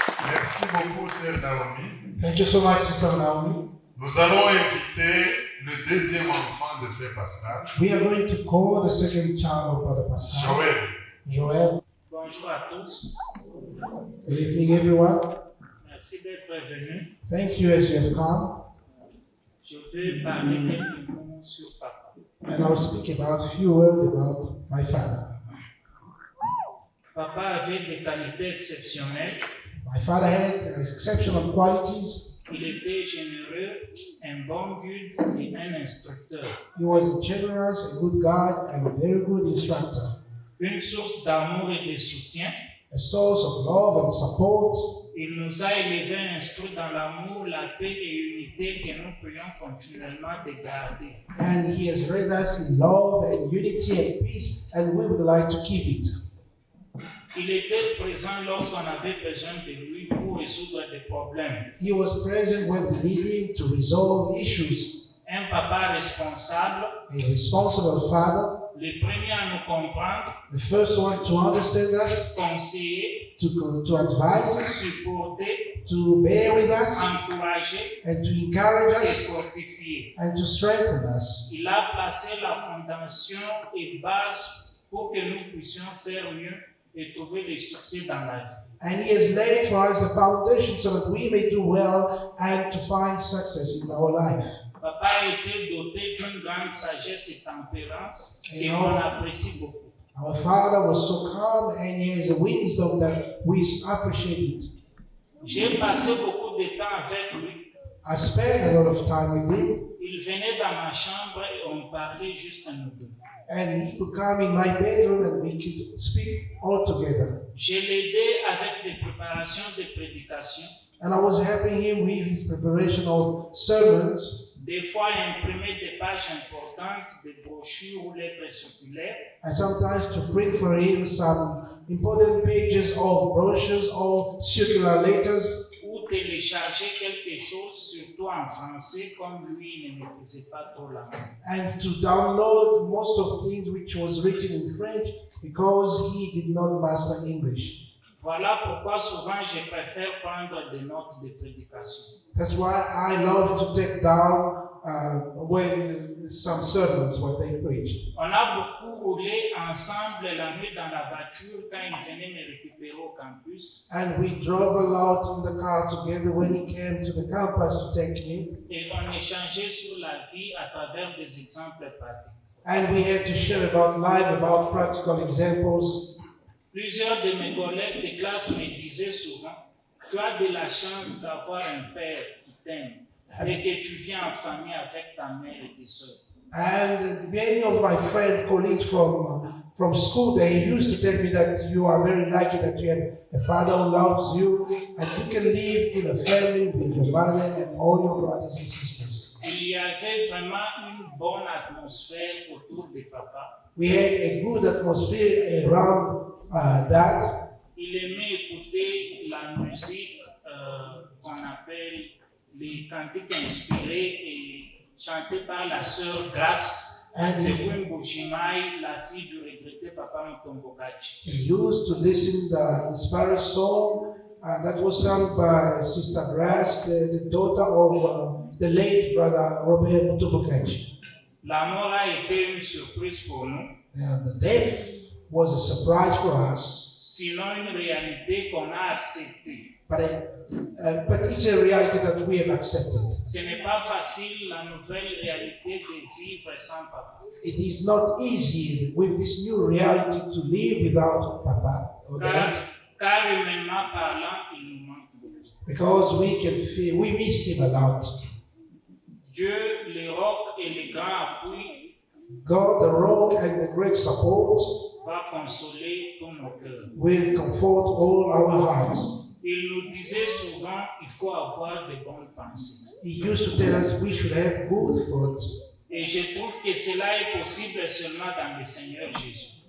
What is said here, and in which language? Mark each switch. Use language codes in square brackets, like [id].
[fr] Merci beaucoup, sœur Naomi. [en] Thank you so much, Sister Naomi. [fr] Nous allons inviter le deuxième enfant de frère Pascal, [en] We are going to call the second child of Brother Pascal, [fr] Joël. [en] Joel. [fr] Bonjour à tous. [en] Good evening, everyone. [fr] Merci d'être venus. [en] Thank you as you have come. [fr] Je vais parler quelques mots sur papa. [en] And I will speak about a few words about my father. [fr] Papa avait des qualités exceptionnelles. [en] My father had exceptional qualities. [fr] Il était généreux, un bon guide et un instructeur. [en] He was a generous, a good God, and a very good instructor. [fr] Une source d'amour et de soutien. [en] A source of love and support. [fr] Il nous a élevés, instruits dans l'amour, la paix et l'unité que nous prions continuellement de garder. [en] And he has raised us in love and unity and peace, and we would like to keep it. [fr] Il était présent lorsqu'on avait besoin de lui pour résoudre des problèmes. [en] He was present when we needed him to resolve issues. [fr] Un papa responsable, [en] A responsible father, [fr] le premier à nous comprendre, [en] the first one to understand us, [fr] conseiller, [en] to advise us, [fr] supporter, [en] to bear with us, [fr] encourager [en] and to encourage [fr] et [en] us, [fr] fortifier. [en] and to strengthen us. [fr] Il a placé la fondation et base pour que nous puissions faire mieux et trouver le succès dans la vie. [en] And he has laid for us the foundation so that we may do well and to find success in our life. [fr] Papa a été doté d'une grande sagesse et tempérance Et qu'on apprécie beaucoup. [en] Our father was so calm and he has a wisdom that we appreciate it. [fr] J'ai passé beaucoup de temps avec lui. [en] I spent a lot of time with him, [fr] Il venait dans ma chambre et on parlait juste à nous deux. [en] and he could come in my bedroom and we could speak all together. [fr] Je l'aidais avec des préparations de prédication. [en] and I was helping him with his preparation of sermons. [fr] Des fois, imprimer des pages importantes, des brochures ou lettres circulaires. [en] And sometimes to print for him some important pages of brochures or circular letters. [fr] Ou télécharger quelque chose, surtout en français, comme lui ne maîtrisait pas trop la langue. [en] And to download most of things which was written in French because he did not master English. [fr] Voilà pourquoi souvent je préfère prendre des notes de prédication. [en] That's why I love to take down when some sermons when they preach. [fr] On a beaucoup roulé ensemble la nuit dans la voiture quand il venait me récupérer au campus. [en] And we drove a lot in the car together when he came to the campus to take me. [fr] Et on échangeait sur la vie à travers des exemples pratiques. [en] And we had to share about life, about practical examples. [fr] Plusieurs de mes collègues de classe me disaient souvent, tu as de la chance d'avoir un père qui t'aime et que tu viens en famille avec ta mère et tes sœurs. [en] And many of my friends, colleagues from school, they used to tell me that you are very lucky that you have a father who loves you and you can live in a family with your mother and all your brothers and sisters. [fr] Il y avait vraiment une bonne atmosphère autour de papa. [en] We had a good atmosphere around Dad. [fr] Il aimait écouter la musique qu'on appelle les cantiques inspirés et chantées par la sœur Grace de Wimbujimai, la fille du regretté Papa Mutombokachi. [en] He used to listen to the inspired song that was sung by Sister Grace, the daughter of the late brother Robert Mutombokachi. [fr] La mort a été une surprise pour nous. [en] The death was a surprise for us. [fr] Sinon une réalité qu'on a acceptée. [en] But it's a reality that we have accepted. [fr] Ce n'est pas facile la nouvelle réalité de vivre sans papa. [en] It is not easy with this new reality to live without Papa or Dad. [fr] Car humainement parlant, il nous manque beaucoup. [en] Because we can feel, we miss him a lot. [fr] Dieu, le roc et le grand appui, [en] God, the rock and the great support, [fr] va consoler tous nos cœurs. [en] will comfort all our hearts. [fr] Il nous disait souvent qu'il faut avoir de bonnes pensées. [en] He used to tell us we should have good thoughts. [fr] Et je trouve que cela est possible seulement dans le Seigneur Jésus.